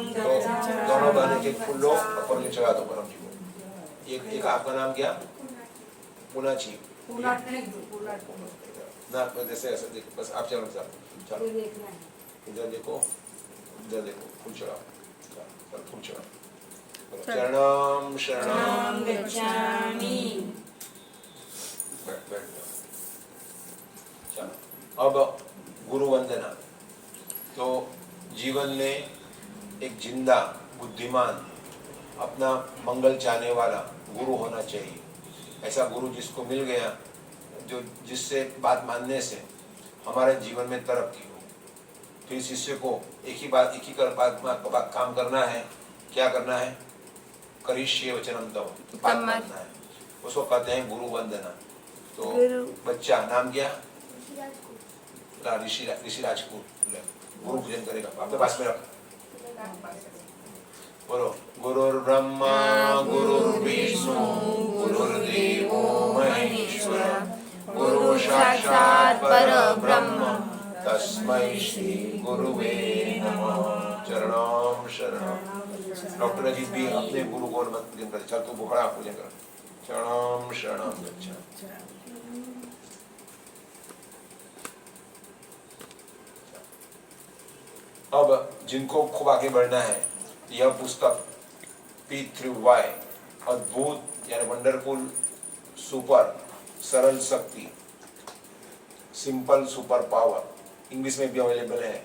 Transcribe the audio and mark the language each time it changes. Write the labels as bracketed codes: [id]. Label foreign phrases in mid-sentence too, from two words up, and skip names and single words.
[hi] तो दोनों बहने के फूल लो और परम चढ़ा दो परम जी को। एक आपका नाम क्या? पुनाची ना जैसे ऐसे देखो, बस आप चलो चलो इधर देखो फूल चढ़ाओ, चलो फूल चढ़ाओ। [pi] शरणम शरणम गच्छामि। [hi] बैठ जाओ। चलो अब गुरु वंदना। तो जीवन में एक जिंदा बुद्धिमान अपना मंगल चाहने वाला गुरु होना चाहिए। ऐसा गुरु जिसको मिल गया, जो जिससे बात मानने से हमारे जीवन में तरक्की हो। तो इस शिष्य को एक ही काम करना है। क्या करना है? [sa] करिष्ये वचनम तव, [hi] बात मानना है। उसको कहते हैं गुरु वंदना। तो बच्चा नाम क्या? ऋषि राजपूत गुरु पूजन करेगा। आपके पास में रख, बोलो [sa] गुरुर्ब्रह्मा गुरुर्विष्णु गुरुर्देवो महेश्वर गुरु साक्षात् परब्रह्म तस्मै श्री गुरुवे नमः। [pi] चरणम शरणम। [hi] डॉक्टर अजीत भी अपने गुरु को पूजन करते। चल तू खड़ा पूजन कर। [pi] चरणम शरणम गच्छामि। [hi] अब जिनको खूब आगे बढ़ना है, यह पुस्तक P3Y अद्भुत यानी [en] wonderful super [hi] सरल शक्ति [en] simple super power [hi] इंग्लिश में भी अवेलेबल है।